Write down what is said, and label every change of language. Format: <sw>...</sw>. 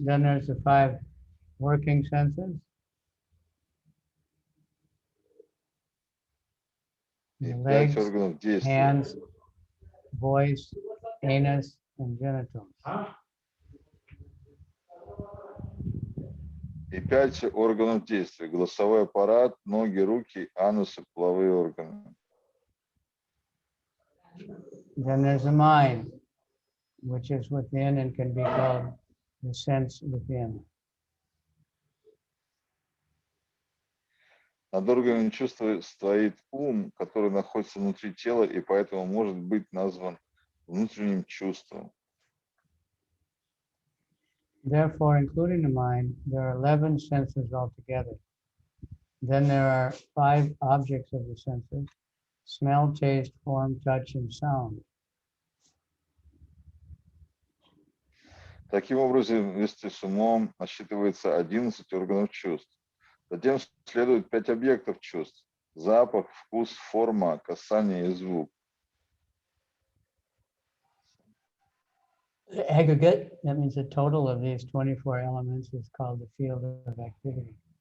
<en>Then there's the 5 working senses. The legs, hands, voice, anus, and genitals.</en> <ru>И 5 органов действия: голосовой аппарат, ноги, руки, анус и половые органы.</ru> <en>Then there's the mind, which is within and can be called the sense within.</en> <ru>Над органами чувства стоит ум, который находится внутри тела и поэтому может быть назван внутренним чувством.</ru> <en>Therefore, including the mind, there are 11 senses altogether. Then there are 5 objects of the senses: smell, taste, form, touch, and sound.</en> <ru>Таким образом, вместе с умом насчитывается 11 органов чувств. Затем следует 5 объектов чувств: запах, вкус, форма, касание и звук.</ru> <en>The aggregate, that means the total of these 24 elements, is called the field of activity.</en>